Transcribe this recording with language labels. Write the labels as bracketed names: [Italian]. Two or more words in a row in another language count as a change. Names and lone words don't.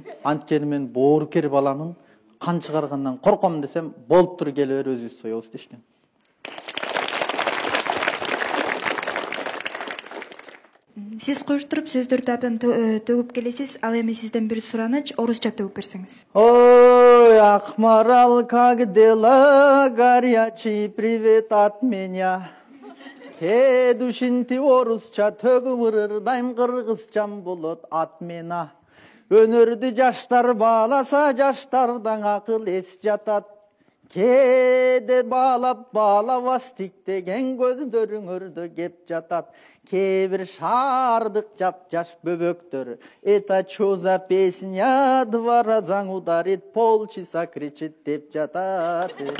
[Kyrgyz] Анткени мен боорукер баламын. Кан чыгаргандан корком десем, болуп тур келе бер өзүбүз соебуз дешкен. Сиз коштуруп сөздөрдү абдан төгүп келесиз. Ал эми сизден бир сураныч орусча төгүп берсеңиз. Ой, Акмарал, [Russian] как дела? Горячий привет от меня. [Kyrgyz] Душинти орусча төгүп ырдайм, кыргызчам болот [Russian] от мена. [Kyrgyz] Өнөрдү жаштар бааласа, жаштардан акыл эс жатат. Кээде баалап баалабас тиктеген көздөрүңөрдө кеп жатат. Кээ бир шаардык жап-жаш бөбөктөр. [Russian] Это чё за песня? Два раза ударит, полчаса кричит [Kyrgyz] деп жатат.